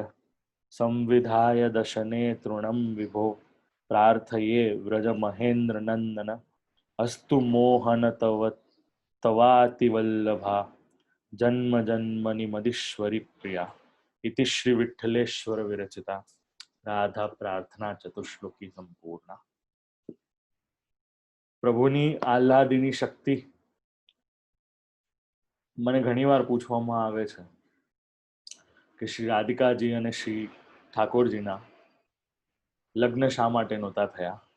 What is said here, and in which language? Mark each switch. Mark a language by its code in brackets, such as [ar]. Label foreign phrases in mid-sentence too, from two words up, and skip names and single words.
[sa] संविधाय दशने तृणं विभो प्रार्थये व्रज महेन्द्र नंदन अस्तु मोहन तवातिवल्लभा जन्म जन्मनि मदीश्वरी प्रिया इति श्री विठ्ठलेश्वर विरचिता राधा प्रार्थना चतुश्लोकी संपूर्णा. [gu] પ્રભુની આહ્લાદિની શક્તિ મને ઘણીવાર પૂછવામાં આવે છે કે શ્રી રાધિકાજી અને શ્રી ઠાકોરજીના લગ્ન શા માટે નહોતા થયા.